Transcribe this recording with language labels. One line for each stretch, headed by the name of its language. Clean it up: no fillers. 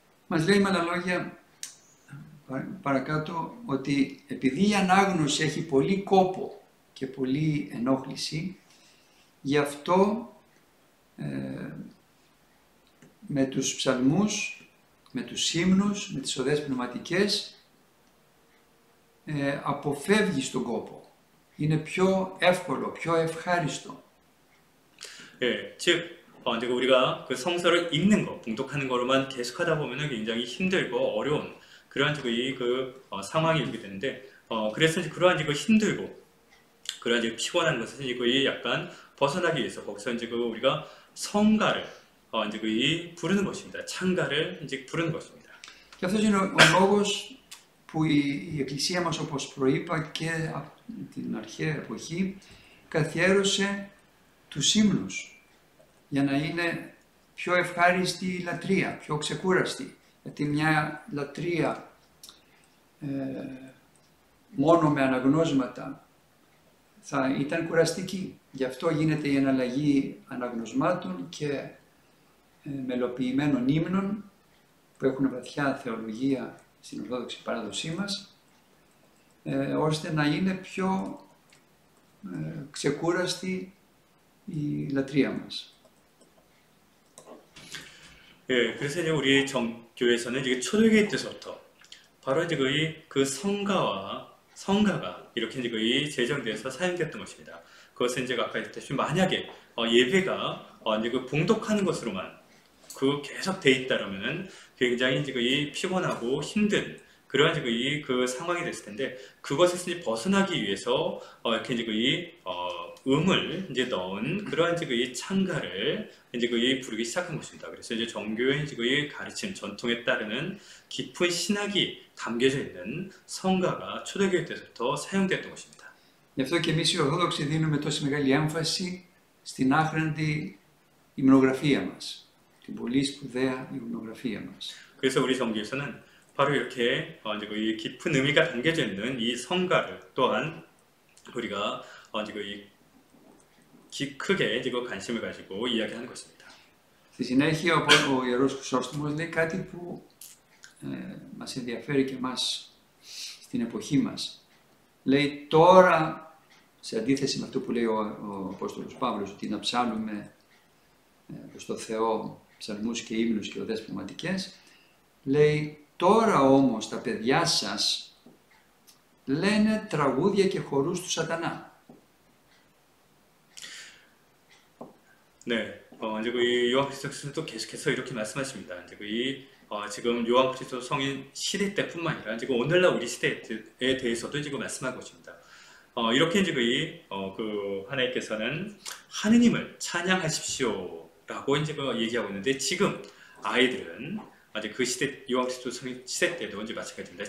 Greek: Μας λέει με άλλα λόγια παρακάτω ότι επειδή η ανάγνωση έχει πολύ κόπο και πολύ ενόχληση, γι' αυτό με τους ψαλμούς, με τους ύμνους, με τις οδές πνευματικές αποφεύγει τον κόπο. Είναι πιο εύκολο, πιο ευχάριστο.
Korean: 즉 이제 우리가 그 성서를 읽는 거, 봉독하는 거로만 계속하다 보면은 굉장히 힘들고 어려운 그러한 상황이 오게 되는데, 그래서 이제 그러한 이제 힘들고 그러한 이제 피곤한 것을 이제 약간 벗어나기 위해서 거기서 이제 우리가 성가를 이제 부르는 것입니다. 창가를 이제 부르는 것입니다.
Greek: Και αυτός είναι ο λόγος που η Εκκλησία μας, όπως προείπα και από την αρχαία εποχή, καθιέρωσε τους ύμνους για να είναι πιο ευχάριστη η λατρεία, πιο ξεκούραστη. Γιατί μια λατρεία μόνο με αναγνώσματα θα ήταν κουραστική. Γι' αυτό γίνεται η εναλλαγή αναγνωσμάτων και μελοποιημένων ύμνων που έχουν βαθιά θεολογία στην Ορθόδοξη παράδοσή μας, ώστε να είναι πιο ξεκούραστη η λατρεία μας.
Korean: 예, 그래서 이제 우리 정교에서는 이제 초대교회 때부터 바로 이제 그 성가가 이렇게 이제 제정돼서 사용됐던 것입니다. 그것은 이제 아까 했듯이 만약에 예배가 이제 그 봉독하는 것으로만 계속 돼 있다라면은 굉장히 이제 피곤하고 힘든 그러한 이제 그 상황이 됐을 텐데 그것에서 이제 벗어나기 위해서 이렇게 이제 음을 이제 넣은 그러한 이제 찬가를 이제 부르기 시작한 것입니다. 그래서 이제 정교의 이제 가르침 전통에 따르는 깊은 신학이 담겨져 있는 성가가 초대교회 때부터 사용됐던 것입니다.
Greek: Γι' αυτό και εμείς οι Ορθόδοξοι δίνουμε τόση μεγάλη έμφαση στην άχρηστη υμνογραφία μας, την πολύ σπουδαία υμνογραφία μας.
Korean: 그래서 우리 정교에서는 바로 이렇게 이제 이 깊은 의미가 담겨져 있는 이 성가를 또한 우리가 이제 크게 이제 관심을 가지고 이야기하는 것입니다.
Greek: Στη συνέχεια ο Ιερός Χρυσόστομος λέει κάτι που μας ενδιαφέρει και εμάς στην εποχή μας. Λέει τώρα, σε αντίθεση με αυτό που λέει ο Απόστολος Παύλος, ότι να ψάλουμε προς το Θεό ψαλμούς και ύμνους και οδές πνευματικές, λέει τώρα όμως τα παιδιά σας λένε τραγούδια και χορούς του σατανά.
Korean: 네, 이제 요한 그리스도께서도 계속해서 이렇게 말씀하십니다. 이제 지금 요한 그리스도 성인 시대 때뿐만 아니라 지금 오늘날 우리 시대에 대해서도 지금 말씀하고 있습니다. 이렇게 이제 그 하나님께서는 하느님을 찬양하십시오라고 이제 얘기하고 있는데 지금 아이들은 이제 그 시대 요한 그리스도 성인 시대 때도 이제 마찬가지입니다.